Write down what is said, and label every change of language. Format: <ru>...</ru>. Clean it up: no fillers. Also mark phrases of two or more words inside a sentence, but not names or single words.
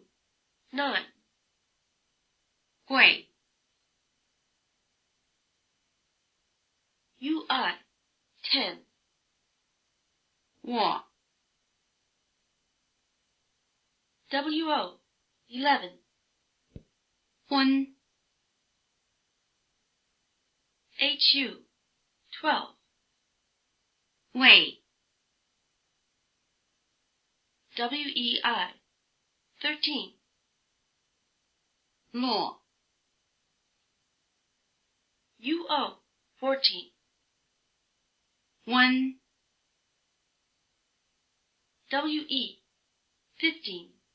<zh>9. 贵. U-I. 10. 卧. W-O. 11. 婚. H-U. 12. 位. W-E-I. 13. 落. U-O. 14. 弯. W-E. 15.</zh>